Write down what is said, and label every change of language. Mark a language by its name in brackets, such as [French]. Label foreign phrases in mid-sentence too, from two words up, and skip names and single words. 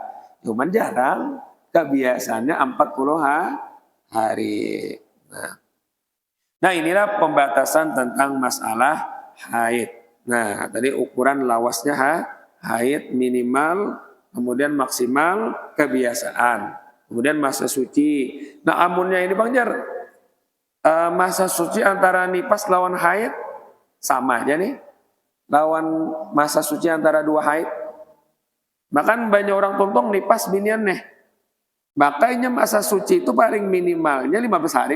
[Banjar] Cuman jarang kebiasaannya 40 hari. [Indonesian] Nah inilah pembatasan tentang masalah haid. [Banjar] Nah tadi ukuran lawasnya haid minimal, kemudian maksimal kebiasaan, kemudian masa suci. Nah amunnya ini Bang Jar, masa suci antara nifas lawan haid sama aja nih, lawan masa suci antara dua haid. Bahkan banyak orang tuntung nifas binian nih, makanya masa suci itu paling minimalnya 15 hari.